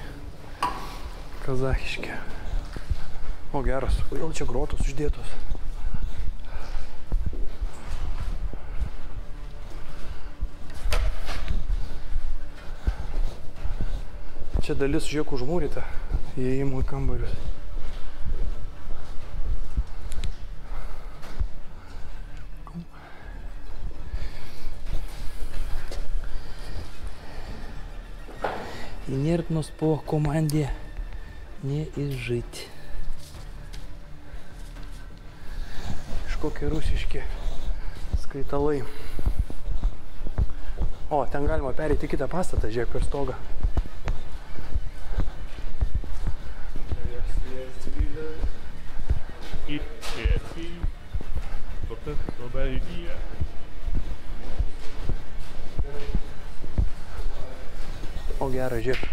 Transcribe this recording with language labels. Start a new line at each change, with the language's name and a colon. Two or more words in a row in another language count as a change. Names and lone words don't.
Lithuanian: Kazachiški. O, geras. Kodėl čia grotos uždėtos? Čia dalis, žiūrėk, užmūryta įėjimų į kambarius.
Russian: Инертность по команде не изжить.
Lithuanian: Kažkokie rusiški skaitalai. O, ten galima pereiti į kitą pastatą, žiūrėk, per stogą. O, gerai, žiūrėk.